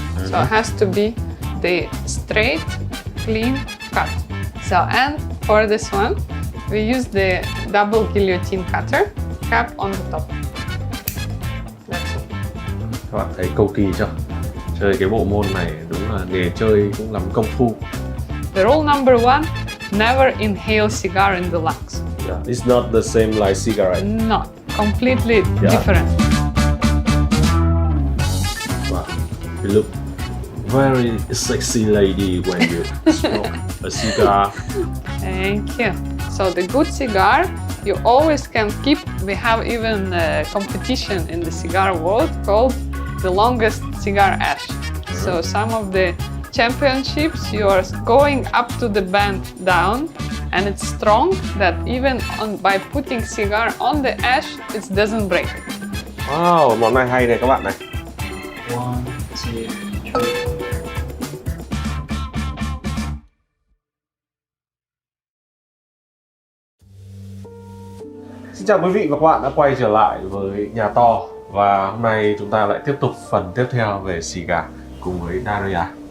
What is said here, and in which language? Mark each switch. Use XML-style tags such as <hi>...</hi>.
<en>So it has to be the straight, clean cut. So and for this one, we use the double guillotine cutter, cap on the top. That's it.</en> <vi>Các bạn thấy cầu kỳ chưa? Chơi cái bộ môn này đúng là nghề chơi cũng làm công phu.</vi> <en>The rule number 1, never inhale cigar in the lungs. Yeah, it's not the same like cigarette. Not completely different. Wow, you look very sexy lady when you smoke a cigar. Thank you. So the good cigar, you always can keep. We have even a competition in the cigar world called the longest cigar ash. So some of the championships, you are going up to the band down, and it's strong that even by putting cigar on the ash, it doesn't break.</en> <vi>Wow, món này hay này các bạn này.</vi> <en>1, 2, 3.</en> <vi>Xin chào quý vị và các bạn đã quay trở lại với NhaTo. Và hôm nay chúng ta lại tiếp tục phần tiếp theo về cigar cùng với Daria.</vi>